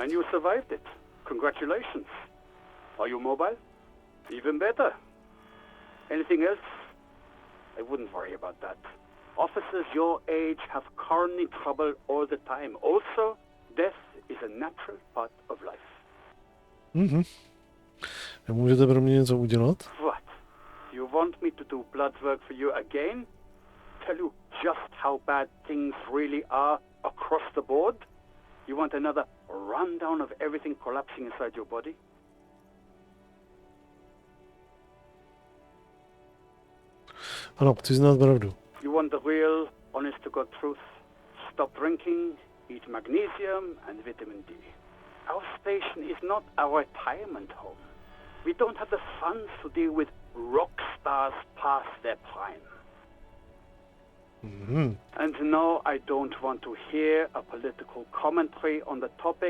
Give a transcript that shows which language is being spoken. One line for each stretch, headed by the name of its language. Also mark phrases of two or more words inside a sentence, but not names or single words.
English: And you survived it. Congratulations. Are you mobile? Even better. Anything else? I wouldn't worry about that. Officers your age have coronary trouble all the time. Also, death is a natural part of life.
Czech: Můžete pro mě něco udělat?
English: What? You want me to do blood work for you again? Tell you just how bad things really are across the board? You want another rundown of everything collapsing inside your body?
Czech: Ano, chci znát pravdu.
English: You want the real, honest-to-God truth? Stop drinking, eat magnesium and vitamin D. Our station is not a retirement home. We don't have the funds to deal with rock stars past their prime. And no, I don't want to hear a political commentary on the topic.